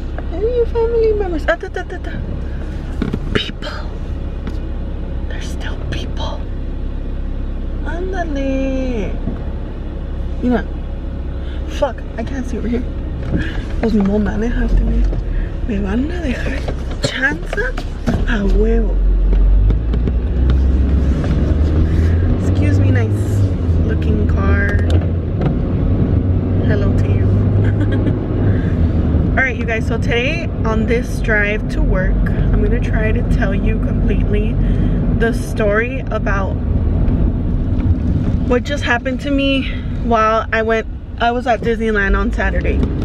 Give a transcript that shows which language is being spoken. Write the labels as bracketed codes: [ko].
[en] Hey, your family members. People. There's still people. [es] Ándale. [en] You know. Fuck, I can't see over here. [es] Pues no manejaste, me van a dejar chanza a huevo. [en] Excuse me, nice looking car. Hello to you. Alright, you guys, so today on this drive to work, I'm gonna try to tell you completely the story about what just happened to me while I was at Disneyland on Saturday.